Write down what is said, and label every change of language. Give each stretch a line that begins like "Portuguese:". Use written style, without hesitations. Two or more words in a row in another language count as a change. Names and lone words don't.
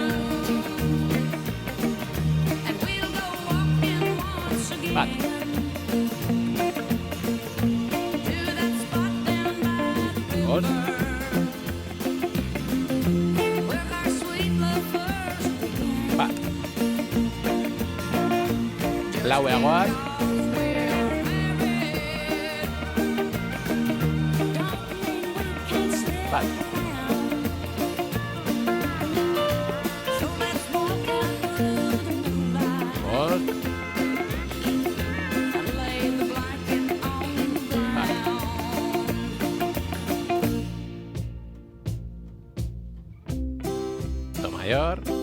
English: and we'll go walking once again. Bat. To that spot down by the Bost. where our sweet love first began.
Basque: Bat. Lau egoaz.
English: Bat. So let's walk out through the moonlight Bost. and lay the blanket on the ground.
Spanish: Do mayor.